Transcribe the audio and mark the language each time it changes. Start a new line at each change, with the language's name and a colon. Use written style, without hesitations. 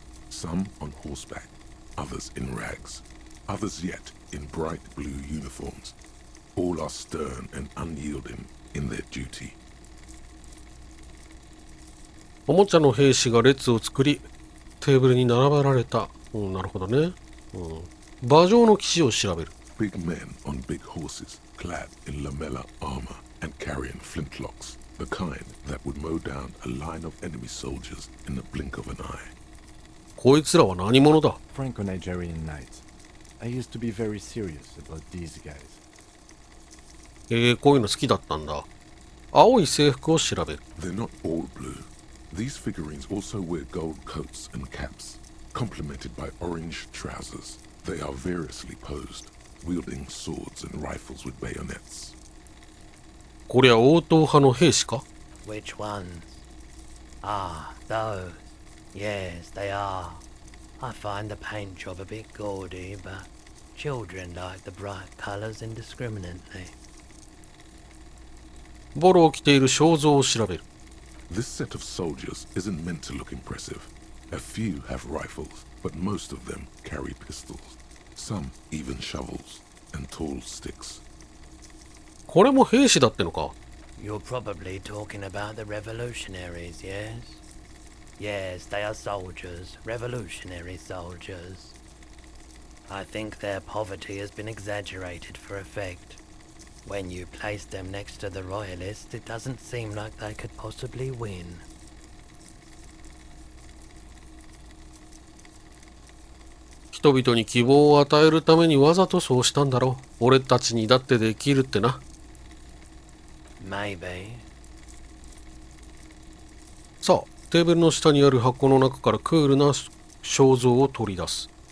English: Some on horseback, others in rags, others yet in bright blue uniforms. All are stern and unyielding in their duty.
Japanese: おもちゃの兵士が列を作り、テーブルに並べられた。なるほどね。馬上の騎士を調べる。
English: Big men on big horses, clad in lamella armor and carrying flintlocks, the kind that would mow down a line of enemy soldiers in the blink of an eye.
Japanese: こいつらは何者だ？
English: Franco-Nigerian knights. I used to be very serious about these guys.
Japanese: こういうの好きだったんだ。青い制服を調べる。
English: They're not all blue. These figurines also wear gold coats and caps, complemented by orange trousers. They are variously posed, wielding swords and rifles with bayonets.
Japanese: こりゃ応答派の兵士か？
English: Which ones? Ah, those. Yes, they are. I find the paint job a bit gaudy, but children like the bright colours indiscriminately.
Japanese: ボロを着ている肖像を調べる。
English: This set of soldiers isn't meant to look impressive. A few have rifles, but most of them carry pistols. Some even shovels and tall sticks.
Japanese: これも兵士だってのか？
English: You're probably talking about the revolutionaries, yes? Yes, they are soldiers, revolutionary soldiers. I think their poverty has been exaggerated for effect. When you place them next to the royalists, it doesn't seem like they could possibly win.
Japanese: 人々に希望を与えるためにわざとそうしたんだろう。俺たちにだってできるってな。
English: Maybe.
Japanese: さあ、テーブルの下にある箱の中からクールな肖像を取り出す。